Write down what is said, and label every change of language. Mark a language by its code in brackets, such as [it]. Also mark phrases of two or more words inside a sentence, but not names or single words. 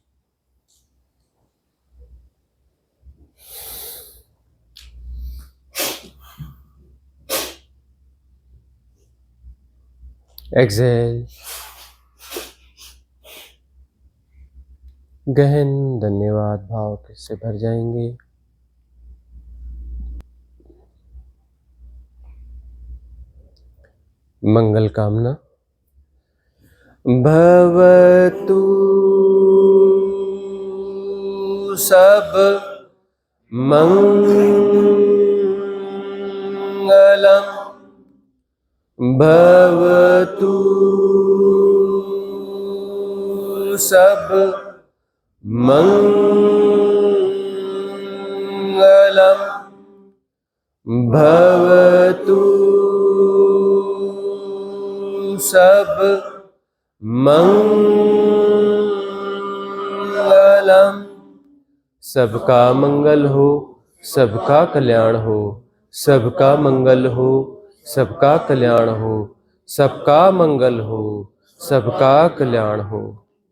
[hi] एक्सेल। गहन धन्यवाद भाव से भर जाएंगे। मंगल कामना। [pi] भवतु सब मंगलम। भवतु सब मंगलम। भवतु सब मंगलम। [hi] सबका मंगल हो, सबका कल्याण हो, सबका मंगल हो, सबका कल्याण हो, सबका मंगल हो, सबका कल्याण हो।